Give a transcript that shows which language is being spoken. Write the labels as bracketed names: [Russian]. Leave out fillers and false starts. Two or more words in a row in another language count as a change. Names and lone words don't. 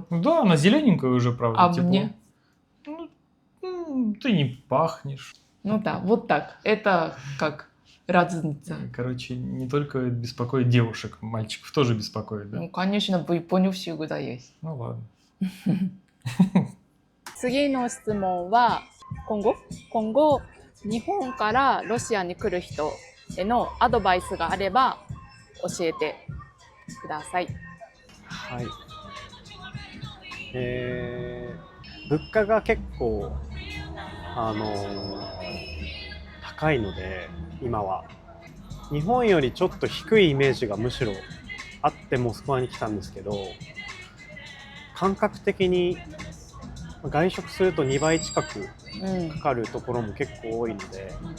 [Russian] Да, она зелененькая уже, правда, А тепло. мне? Ты не пахнешь. Да, вот так. Это как разница. Короче, не только беспокоит девушек, мальчиков тоже беспокоит, да? Конечно, в Японии всегда есть. Ну ладно. [Japanese] 次の質問は今後日本からロシアに来る人へのアドバイスがあれば教えてください。はい。物価が結構高いので今は日本よりちょっと低いイメージがむしろあってモスクワに来たんですけど、感覚的に外食すると2倍近くかかるところも結構多いので、